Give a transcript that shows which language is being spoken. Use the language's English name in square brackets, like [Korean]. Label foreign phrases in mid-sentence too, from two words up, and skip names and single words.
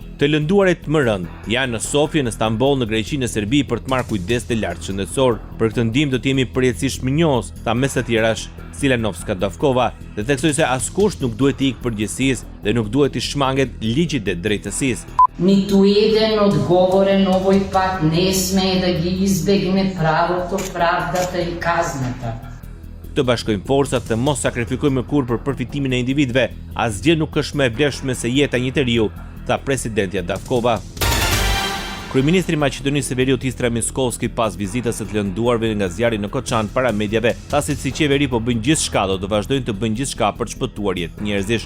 [Albanian] Të lënduarit më rënd janë në Sofje, në Stamboll, në Greqi, në Serbi për të marrë kujdes të lartë shëndetësor. Për këtë ndihmë do të jemi përjetësisht mirënjohës, tha mes të tjerash Siljanovska Davkova, dhe theksoi se askush nuk duhet të ikë përgjegjësisë dhe nuk duhet të shmanget ligjit dhe drejtësisë. [Macedonian] Ниту еден одговорен овој пат не смее да ги избегне правото, правдата и казната. [Albanian] Të bashkojmë forcat dhe mos sakrifikohemi kurrë për përfitimin e individëve, asgjë nuk është më e vlefshme se jeta e një njeriu, tha presidentja Davkova. Kryeministri i Maqedonisë së Veriut Istra Miskovski pas vizitës së të lënduarve nga zjarri në Koçan para mediave, tha se si qeveri po bëjnë gjithçka do të vazhdojnë të bëjnë gjithçka për të shpëtuar jetë njerëzish.